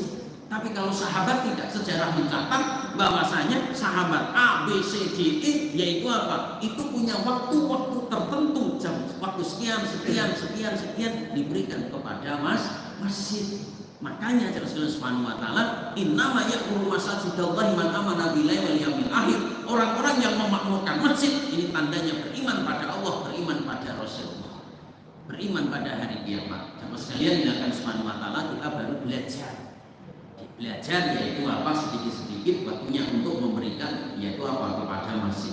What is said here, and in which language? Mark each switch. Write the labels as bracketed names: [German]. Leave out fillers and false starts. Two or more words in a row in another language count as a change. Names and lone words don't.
[Indonesian] Tapi kalau sahabat tidak, sejarah mencatat bahwasanya sahabat A, B, C, D, E yaitu apa? Itu punya waktu-waktu tertentu, jam waktu sekian diberikan kepada masjid. [Arabic] Makanya Rasulullah سبحانه وتعالى إنما يعمر مساجد الله من آمن بالله واليوم الآخر. [Indonesian] Orang-orang yang memakmurkan masjid ini tandanya beriman pada Allah, beriman pada Rasulullah, beriman pada hari kiamat. Sama sekalian dilakukan [Arabic] سبحانه وتعالى, [Indonesian] kita baru belajar yaitu apa, sedikit-sedikit waktunya untuk memberikan yaitu apa kepada masjid.